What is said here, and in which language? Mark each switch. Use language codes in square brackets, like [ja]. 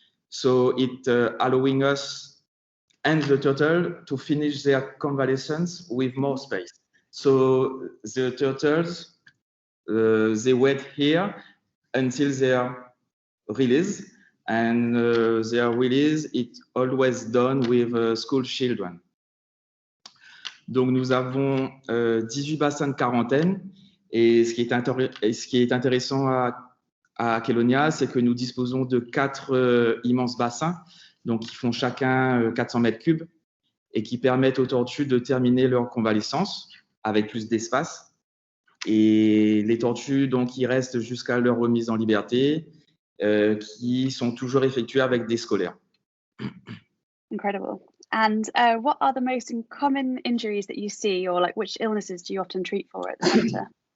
[en] So it allowing us and the turtle to finish their convalescence with more space. So the turtles, they wait here until they are released, and their release is always done with school children. [fr] Donc nous avons 18 bassins de quarantaine, et ce qui est intéressant à Kelonia, c'est que nous disposons de 4 immenses bassins, donc qui font chacun 400 mètres cubes et qui permettent aux tortues de terminer leur convalescence avec plus d'espace. Et les tortues, donc, ils restent jusqu'à leur remise en liberté, qui sont toujours effectuées avec des scolaires. [en] Incredible. And what are the most common injuries that you see, or like which illnesses do you often treat for at the centre?